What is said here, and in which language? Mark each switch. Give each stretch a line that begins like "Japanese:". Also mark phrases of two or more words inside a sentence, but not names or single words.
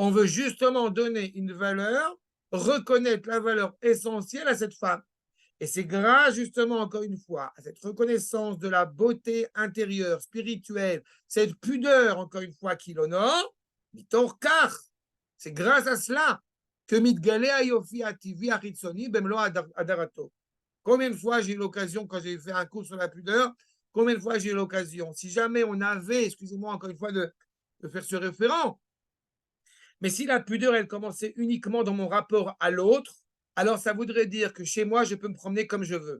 French: On veut justement donner une valeur, reconnaître la valeur essentielle à cette femme. Et c'est grâce justement, encore une fois, à cette reconnaissance de la beauté intérieure, spirituelle, cette pudeur, encore une fois, qui l'honore, mitorkar. C'est grâce à cela que
Hebrew: מתגלה היופי הטבעי הרצוני במלוא הדרתו.
French: Combien de fois j'ai eu l'occasion, quand j'ai fait un cours sur la pudeur, combien de fois j'ai eu l'occasion, si jamais on avait, excusez-moi encore une fois de faire ce référent, mais si la pudeur, elle commençait uniquement dans mon rapport à l'autre, alors ça voudrait dire que chez moi, je peux me promener comme je veux.